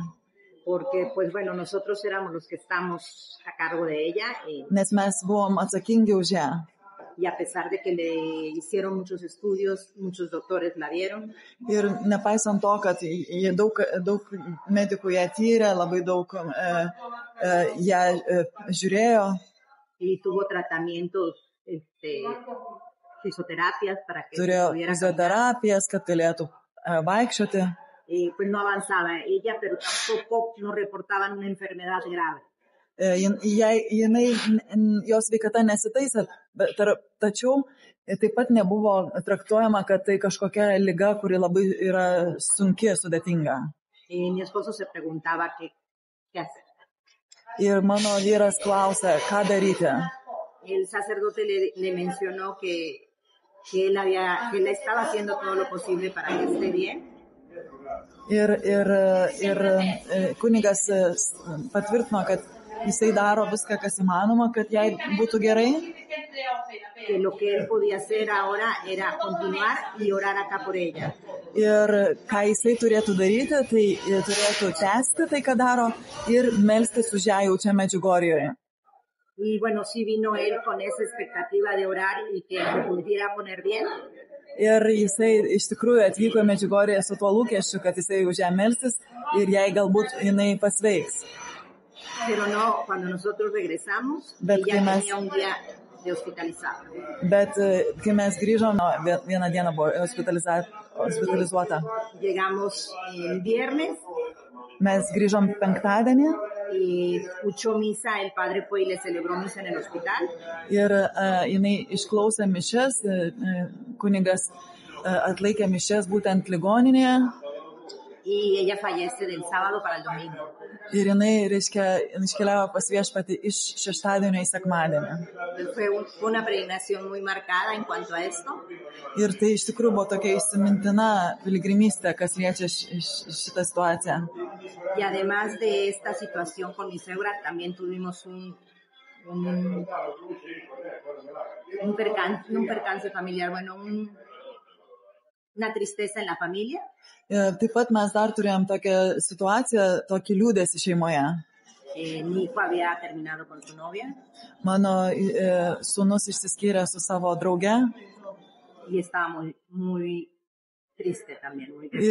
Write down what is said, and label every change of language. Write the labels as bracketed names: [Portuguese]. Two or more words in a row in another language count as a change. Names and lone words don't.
[Spanish] Porque, pues bueno, nosotros éramos los que estamos a cargo de ella. [Lithuanian] Nes mes buvom atsakingi už ją. [Spanish] Y a pesar de que le hicieron muchos estudios, muchos doctores la vieron. [Lithuanian] Ir nepaisant to, kad daug medikų ją tyrė, labai daug ją žiūrėjo. [Spanish] Y tuvo tratamientos, fisioterapias para que [Lithuanian] turėjo fizioterapijas, kad galėtų vaikščioti. [Spanish] Pues no avanzaba ella, pero tampoco nos reportaban una enfermedad grave. [Lithuanian] Jos sveikata nesitaisė, tačiau taip pat nebuvo traktuojama, kad tai kažkokia liga, kuri labai yra sunki, sudėtinga. [Spanish] Mi esposo se preguntaba qué hacer. [Lithuanian] Ir mano vyras klausė, ką daryti. [Spanish] El sacerdote le mencionó que él estaba haciendo todo lo posible para que esté bien. [Lithuanian] Ir kunigas patvirtino, kad jisai daro viską, kas įmanoma, kad jai būtų gerai. [Spanish] Que lo que él podía hacer ahora era continuar y orar acá por ella. [Lithuanian] Ir ką jisai turėtų daryti, tai turėtų tęsti tai, ką daro, ir melstis už ją jau čia Medžiugorjoje. [Spanish] Y bueno, sí vino él con esa expectativa de orar y que se pudiera poner bien. [Lithuanian] Ir jisai iš tikrųjų atvyko į Medžiugorję su tuo lūkesčiu, kad jisai už ją melstis ir jai galbūt jinai pasveiks. [Spanish] Pero no, cuando nosotros regresamos, ella tenía un día de hospitalizada. [Lithuanian] Bet kai mes grįžom, vieną dieną buvo hospitalizuota. [Spanish] Llegamos el viernes. [Lithuanian] Mes grįžom penktadienį. [Spanish] Y escuchó misa, el padre fue y le celebró misa en el hospital. [Lithuanian] Ir jinai išklausė mišias, kunigas atlaikė mišias būtent ligoninėje. [Spanish] Y ella fallece del sábado para el domingo. [Lithuanian] Ir jinai, reiškia, iškeliavo pas Viešpatį iš šeštadienio į sekmadienį. [Spanish] Fue una peregrinación muy marcada en cuanto a esto. [Lithuanian] Ir tai iš tikrųjų buvo tokia įsimintina piligrimystė, kas liečia šitą situaciją. [Spanish] Y además de esta situación con mi suegra, también tuvimos un percance familiar, bueno, una tristeza en la familia. [Lithuanian] Taip pat mes dar turėjom tokią situaciją, tokį liūdesį šeimoje. [Spanish] Mi hijo había terminado con su novia. [Lithuanian] Mano sūnus išsiskyrė su savo drauge. [Spanish] Y estaba muy triste también. Muy triste.